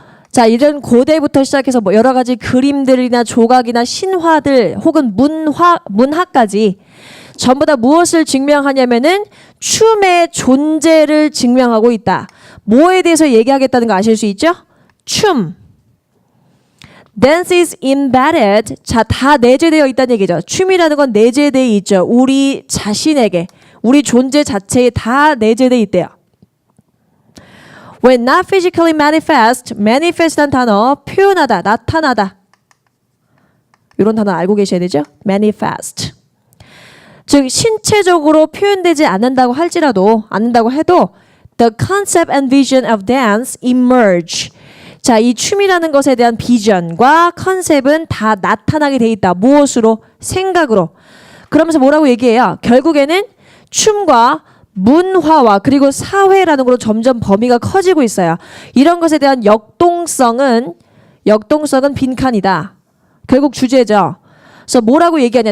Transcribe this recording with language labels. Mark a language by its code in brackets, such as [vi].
[ko] 자, 이런 고대부터 시작해서 뭐 여러 가지 그림들이나 조각이나 신화들 혹은 문화까지 전부 다 무엇을 증명하냐면은 춤의 존재를 증명하고 있다. 뭐에 대해서 얘기하겠다는 거 아실 수 있죠? [en] 춤. Dance is embedded. [ko] 자, 다 내재되어 있다는 얘기죠. 춤이라는 건 내재되어 있죠. 우리 자신에게, 우리 존재 자체에 다 내재되어 있대요. [en] When not physically manifest, [ko] manifest란 단어, 표현하다, 나타나다. 이런 단어 알고 계셔야 되죠? [en] manifest. [ko] 즉 신체적으로 표현되지 않는다고 해도 [en] the concept and vision of dance emerge. [ko] 자, 이 춤이라는 것에 대한 비전과 컨셉은 다 나타나게 돼 있다. 무엇으로? 생각으로. 그러면서 뭐라고 얘기해요? 결국에는 춤과 문화와 그리고 사회라는 걸로 점점 범위가 커지고 있어요. 이런 것에 대한 역동성은 빈칸이다. 결국 주제죠. 그래서 뭐라고 얘기하냐?